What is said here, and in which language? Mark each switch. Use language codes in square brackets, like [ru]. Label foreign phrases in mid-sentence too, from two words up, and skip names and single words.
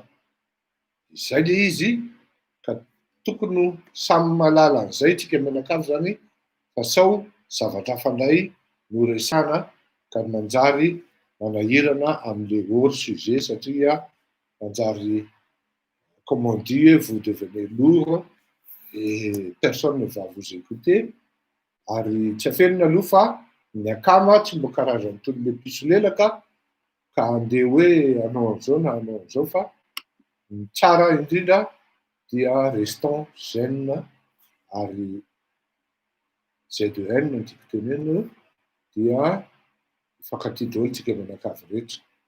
[mg] Izay le izy ka tokony samy malala an'izay tsika menakavy zany fa sao zavatra fandray no resana ka manjary manahirana amin'le [fr] hors sujet [mg] satria manjary [fr] comme on dit vous devenez lourd et personne ne va vous écouter [mg] ary tsy aferina aloha fa ny akama tsy mbo karazany toy le piso lelaka ka andeha hoe anao an'izao na anao an'izao fa ny tsara indrindra dia [fr] restant zen [mg] ary ZN no tiako tenena dia mifankatia daholo tsika menakavy rehetra.